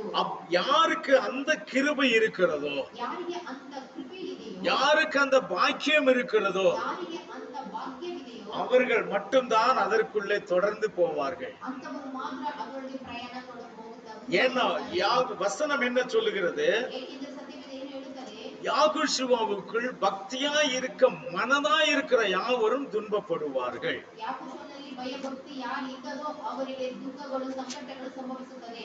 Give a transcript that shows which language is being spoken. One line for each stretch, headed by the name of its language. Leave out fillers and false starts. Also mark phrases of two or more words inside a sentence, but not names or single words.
Tamil: யாருக்கு அந்த கிருபை இருக்கிறதோ,
Kannada: ಯಾರಿಗೆ ಅಂತ ಕೃಪೆ ಇದೆಯೋ,
Tamil: யாருக்கு அந்த பாக்கியம் இருக்கிறதோ,
Kannada: ಯಾರಿಗೆ ಅಂತ ಭಾಗ್ಯವಿದೆಯೋ
Tamil: அவர்கள் மட்டும்தான் அதற்குள்ளே தொடர்ந்து போவார்கள்.
Kannada: ಅಂಥವರು ಮಾತ್ರ ಅದರೊಳಗೆ ಪ್ರಯಾಣ
Tamil: ஏன்னா வசனம் என்ன சொல்லுகிறது?
Kannada: ಏಕೆಂದರೆ ಸತ್ಯವೇದ ಏನು ಹೇಳುತ್ತದೆ?
Tamil: யாகுஷுவாவுக்குள் பக்தியாய் இருக்க மனதாய் இருக்கிற யாவரும் துன்பப்படுவார்கள்.
Kannada: ಯಾಕೋಬನಲ್ಲಿ ಭಯಭಕ್ತಿ ಯಾರು ಇದ್ದರೋ ಅವರಿಗೆ ದುಃಖಗಳು ಸಂಕಟಗಳು ಸಂಭವಿಸುತ್ತದೆ.